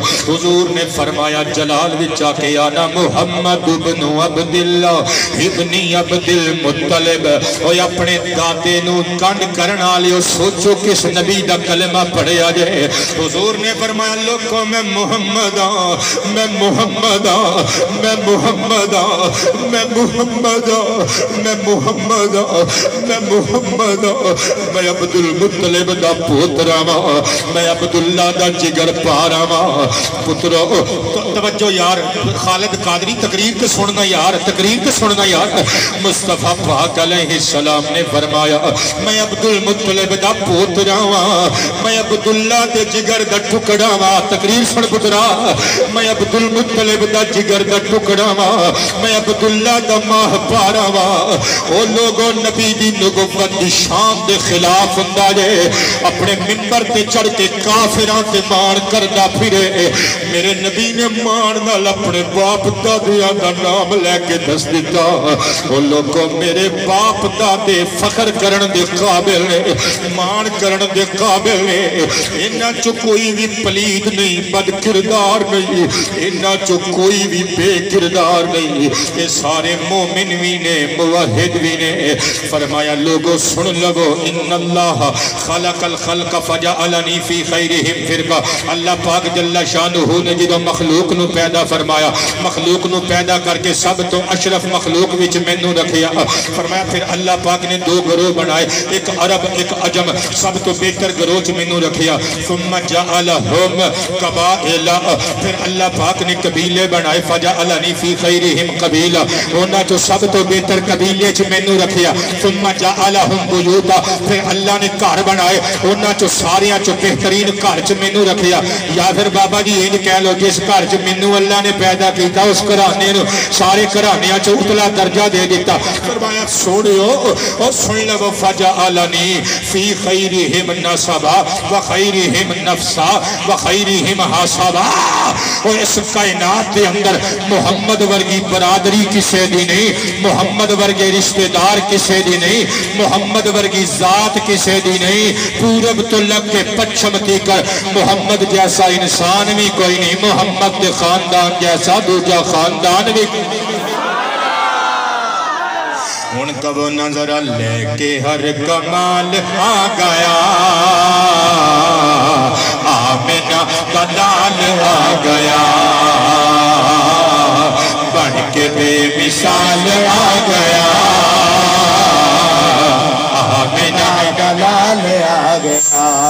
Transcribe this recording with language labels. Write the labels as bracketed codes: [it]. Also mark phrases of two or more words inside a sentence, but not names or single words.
[pa] حضور نے فرمایا جلال وچا کے آنا محمد ابن عبداللہ ابن عبد المطلب. اوہ اپنے دادے نو کنڈ کرنا لیو سوچو کس نبی دا کلمہ پڑھے آجے. حضور نے فرمایا لوگوں میں محمد آں, میں محمد آں, میں محمد آں, میں محمد آں, میں محمد آں, میں محمد آں, میں عبد المطلب دا پوترا وا, میں عبداللہ دا جگر پارا وا. پترو توجہ یار, خالد قادری تقریر کے سننا یار, تقریر کے سننا یار. مصطفیٰ پاک علیہ السلام نے فرمایا میں عبد المطلب دا پوترا وا, میں عبداللہ دے جگر دا ٹکڑا وا. تقریر سن پترا, میں عبد المطلب دا جگر دا ٹکڑا وا, میں عبداللہ دا ماہ پارا وا. او لوگوں نبی دی نبوت دی شان دے خلاف اندازے اپنے منبر تے چڑھ کے کافران تے مان کردہ پھرے. میرے نبی نے مان نال اپنے باپ دادیاں دا نام لے کے دس دیتا. وہ لوگوں میرے باپ دادے فخر کرن دے قابل نے, مان کرن دے قابل نے. انہاں چو کوئی بھی پلید نہیں, بد کردار نہیں, انہاں چو کوئی بھی بے کردار نہیں. یہ سارے مومن بھی نے, موحد بھی نے. فرمایا لوگوں سن لگو [ar] ان اللہ خلق الخلق فجعلنی فی خیرہم فرقہ. [pa] اللہ پاک جل شانہ نے جدو مخلوق نو پیدا فرمایا, مخلوق نو پیدا کر کے سب تو اشرف مخلوق وچ مینوں رکھیا. فرمایا پھر اللہ پاک نے دو گروہ بنائے, ایک عرب ایک عجم, سب تو بہتر گروہ چ مینوں رکھیا. [ar] ثم جعلہم قبائل, [pa] پھر اللہ پاک نے قبیلے بنائے. [ar] فجعلنی فی خیرہم قبیلہ, [pa] انہاں تو سب تو بہتر قبیلے چ مینوں رکھیا. [ar] ثم جعلہم بیوتا, [pa] پھر اللہ نے گھر بنائے, انہاں چو ساریاں چو بہترین گھر چ مینوں رکھیا. یا پھر بابا جی یہ کہہ لو جس گھر چ مینوں اللہ نے پیدا کیتا اس گھرانے نو سارے گھرانیاں چ اتلا درجہ دے دیتا. فرمایا سنیو او سن لو [ar] فجعلنی فی خیرہم نسبا و خیرہم نفسا و خیرہم حسبا. [pa] او اس کائنات دے اندر محمد ورگی برادری کسے دی نہیں, محمد ورگے رشتہ دار کسے دی نہیں, محمد ورگی ذات کسے دی نہیں. پورب تو لگ کے پچھم تھی کر محمد جیسا انسان بھی کوئی نہیں, محمد دے خاندان جیسا دوجا خاندان بھی کوئی نہیں. [ur] ان کا وہ نظر لے کے ہر کمال آ گیا, آمنہ کا لال آ گیا, بڑھ کے بے مثال آ گیا, آمنہ کا لال آ گیا.